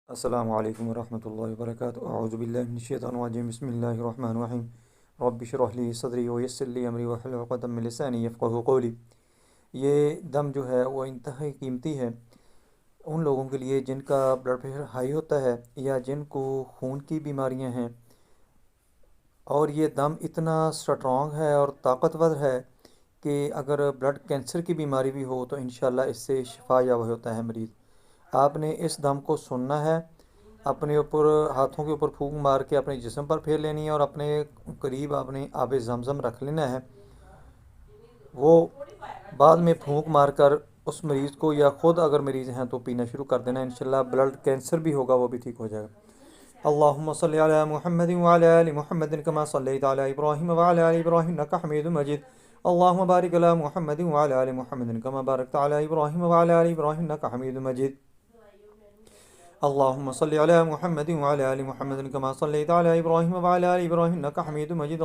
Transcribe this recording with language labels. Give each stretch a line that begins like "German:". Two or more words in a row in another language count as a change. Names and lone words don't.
Arabic: السلام عليكم ورحمة الله وبركاته أعوذ بالله من الشيطان الرجيم بسم الله الرحمن الرحيم رب اشرح لي صدري ويسر لي أمري واحلل عقدة من لساني يفقهوا قولي.
Urdu: یہ دم جو ہے وہ انتہائی قیمتی ہے ان لوگوں کے لیے جن کا
English: blood pressure
Urdu: ہائی ہوتا ہے یا جن کو خون کی بیماریاں ہیں. اور یہ دم اتنا سٹرانگ ہے اور طاقتور ہے کہ اگر
English: blood cancer
Urdu: کی بیماری بھی ہو تو ان شاء اللہ اس سے شفا یاب ہوتا ہے مریض. آپ نے اس دم کو سننا ہے، اپنے اوپر ہاتھوں کے اوپر پھونک مار کے اپنے جسم پر پھیر لینی ہے اور اپنے قریب آپ نے آبِ زمزم رکھ لینا ہے. وہ بعد میں پھونک مار کر اس مریض کو یا خود اگر مریض ہیں تو پینا شروع کر دینا. इंशाल्लाह
English: blood cancer
Urdu: بھی ہوگا وہ بھی ٹھیک ہو جائے گا.
Arabic: اللهم صل على محمد وعلى آل محمد كما صليت على إبراهيم وعلى آل إبراهيم إنك حميد مجيد. اللهم بارك على محمد وعلى آل محمد كما باركت على إبراهيم وعلى آل إبراهيم إنك حميد مجيد. اللهم صل على محمد وعلى آل محمد كما صليت على إبراهيم وعلى آل إبراهيم إنك حميد مجيد.